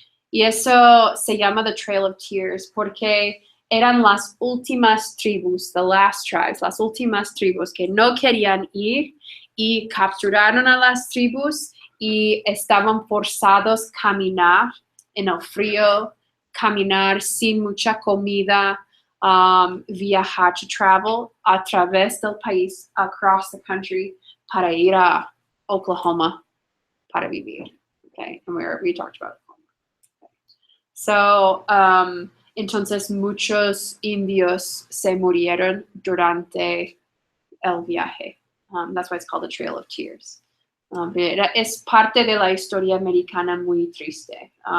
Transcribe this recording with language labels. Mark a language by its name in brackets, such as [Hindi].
[Spanish] Y eso se llama The Trail of Tears porque eran las últimas tribus, [English] the last tribes, [Spanish] las últimas tribus que no querían ir y capturaron a las tribus y estaban forzados a caminar en el frío, caminar sin mucha comida, viajar, [English] to travel [Spanish] a través del país, [English] across the country, [Spanish] para ir a Oklahoma para vivir. [English] Okay, and we talked about Oklahoma. Okay. [Spanish] So, entonces muchos indios se murieron durante el viaje. [English] That's why it's called the Trail of Tears. [Spanish] Es parte de la historia americana muy triste.